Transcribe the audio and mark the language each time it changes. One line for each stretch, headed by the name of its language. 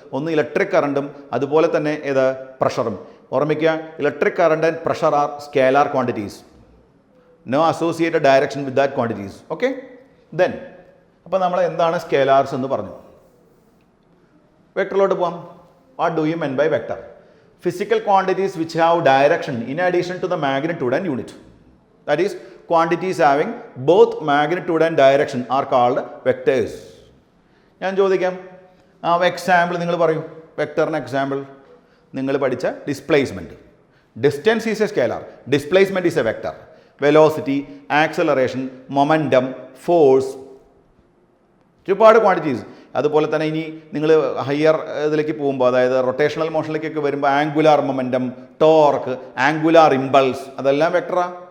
Malayalam: ഒന്ന് ഇലക്ട്രിക് കറണ്ടും അതുപോലെ തന്നെ ഏത് പ്രഷറും. ഓർമ്മിക്കുക,
English: Electric current and pressure are scalar quantities. No associated direction with that quantities. Okay, then
Malayalam: അപ്പോൾ നമ്മൾ എന്താണ് സ്കേലാർസ് എന്ന് പറഞ്ഞു. വെക്ടറിലോട്ട് പോകാം.
English: What do you mean by vector? Physical quantities which have direction in addition to the magnitude and unit. That is, quantities having both magnitude and direction are called vectors.
Malayalam: ഞാൻ ചോദിക്കാം, example നിങ്ങൾ പറയൂ. വെക്ടറിന് example നിങ്ങൾ പഠിച്ച displacement.
English: Distance is a scalar, displacement is a vector. Velocity, acceleration, momentum, force, ഒരുപാട് quantities.
Malayalam: അതുപോലെ തന്നെ ഇനി നിങ്ങൾ ഹയർ ഇതിലേക്ക് പോകുമ്പോൾ, അതായത് റൊട്ടേഷണൽ മോഷനിലേക്കൊക്കെ വരുമ്പോൾ angular momentum, torque, angular impulse, അതെല്ലാം വെക്ടറാ.